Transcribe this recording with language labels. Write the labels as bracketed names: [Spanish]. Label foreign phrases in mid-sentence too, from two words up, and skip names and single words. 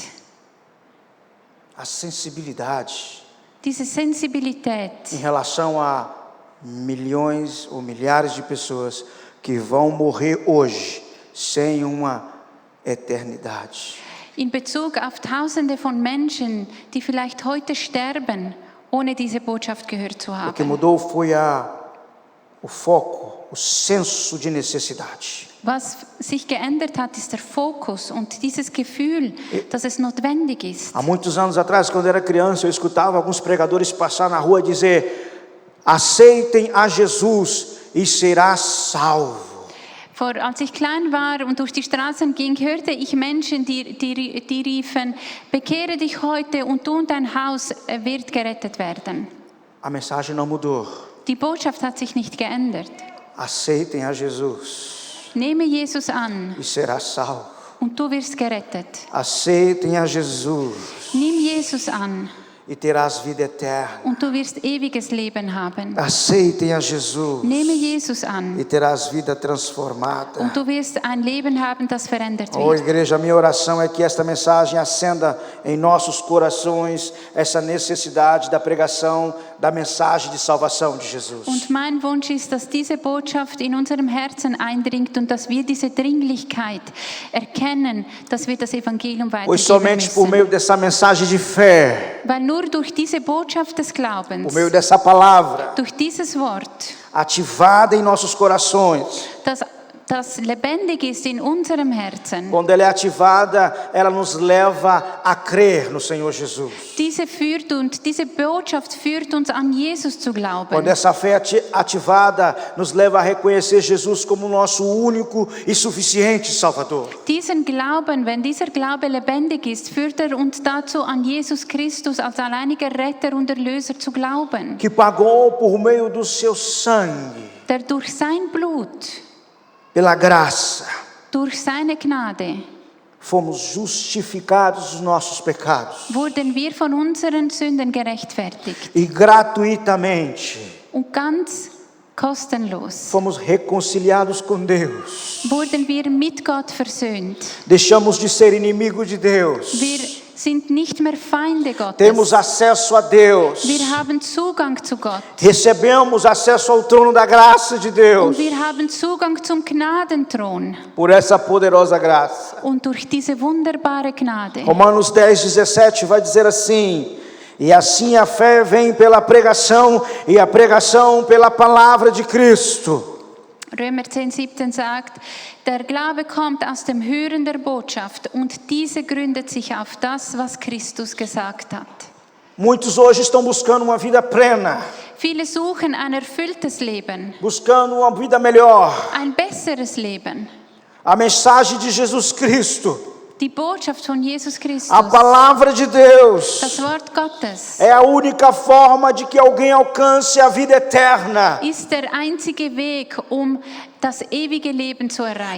[Portuguese] A sensibilidade. [German] Diese Sensibilität. [Portuguese] Em relação a milhões ou milhares de pessoas que vão morrer hoje sem uma eternidade. [German] In Bezug auf Tausende von Menschen, die vielleicht heute sterben, ohne diese Botschaft gehört zu haben. [Portuguese] O que mudou foi o foco, o senso de necessidade. [German] Was sich geändert hat, ist der Fokus und dieses Gefühl, dass es notwendig ist. [Portuguese] Há muitos anos atrás, quando eu era criança, eu escutava alguns pregadores passar na rua e dizer: aceitem a Jesus e será salvo. [German] Als ich klein war und durch die Straßen ging, hörte ich Menschen, die riefen: Bekehre dich heute und du und dein Haus wird gerettet werden. [Portuguese] A mensagem não mudou. [German] Die Botschaft hat sich nicht geändert. [Portuguese] Aceitem a Jesus. [German] Nehme Jesus an. [Portuguese] E será salvo. [German] Und du wirst gerettet. [Portuguese] Aceitem a Jesus. [German] Nimm Jesus an. [Portuguese] E terás vida eterna. [German] Und du wirst ewiges Leben haben. [Portuguese] Aceitem a Jesus. [German] Nehme Jesus an. [Portuguese] E terás vida transformada. [German] Und du wirst ein Leben haben, das verändert wird. [Portuguese] Oh, igreja, a minha oração é que esta mensagem acenda em nossos corações essa necessidade da pregação da mensagem de salvação de Jesus. [German] Und mein Wunsch ist, dass diese Botschaft in unserem Herzen eindringt und dass wir diese Dringlichkeit erkennen, dass wir das Evangelium [Portuguese] Pois [German] weitergeben [Portuguese] somente por [German] müssen. [Portuguese] meio dessa mensagem de fé, [German] Weil nur durch diese Botschaft des Glaubens, [Portuguese] por meio dessa palavra [German] durch dieses Wort, [Portuguese] ativada em nossos corações, [German] das lebendig ist in unserem Herzen, [Portuguese] quando ela é ativada, ela nos leva a crer no Senhor Jesus. [German] diese Botschaft führt uns an Jesus zu glauben. [Portuguese] Quando essa fé ativada nos leva a reconhecer Jesus como nosso único e suficiente Salvador. [German] Wenn dieser Glaube lebendig ist, führt uns dazu, an Jesus Christus als alleiniger Retter und Erlöser zu glauben, [Portuguese] Que pagou por meio do seu sangue, [German] der durch sein Blut, [Portuguese] pela graça, [German] durch seine Gnade, [Portuguese] fomos justificados dos nossos pecados. [German] wurden wir von unseren Sünden gerechtfertigt. [Portuguese] E gratuitamente [German] Und ganz kostenlos [Portuguese] fomos reconciliados com Deus. [German] wurden wir mit Gott versöhnt. [Portuguese] Deixamos de ser inimigo de Deus. [German] Wir sind nicht mehr Feinde Gottes. [Portuguese] Temos acesso a Deus. [German] Wir haben Zugang zu Gott. [Portuguese] Recebemos acesso ao trono da graça de [German] Und [Portuguese] Deus. [German] wir haben Zugang zum Gnadenthron. [Portuguese] Por essa poderosa graça. [German] Und durch diese wunderbare Gnade. [Portuguese] Romanos 10:17 vai dizer assim: e assim a fé vem pela pregação, e a pregação pela palavra de Cristo. [German] Römer 10,17 sagt, der Glaube kommt aus dem Hören der Botschaft und diese gründet sich auf das, was Christus gesagt hat. [Portuguese] Muitos hoje estão buscando uma vida plena, [German] Viele suchen ein erfülltes Leben, [Portuguese] buscando uma vida melhor. [German] ein besseres Leben. [Portuguese] A mensagem de Jesus Cristo, [German] Die Botschaft von Jesus Christus, [Portuguese] a palavra de Deus, [German] das Wort Gottes, [Portuguese] é a única forma de que alguém alcance a vida eterna. [German] ist der einzige Weg, um das ewige Leben zu erreichen.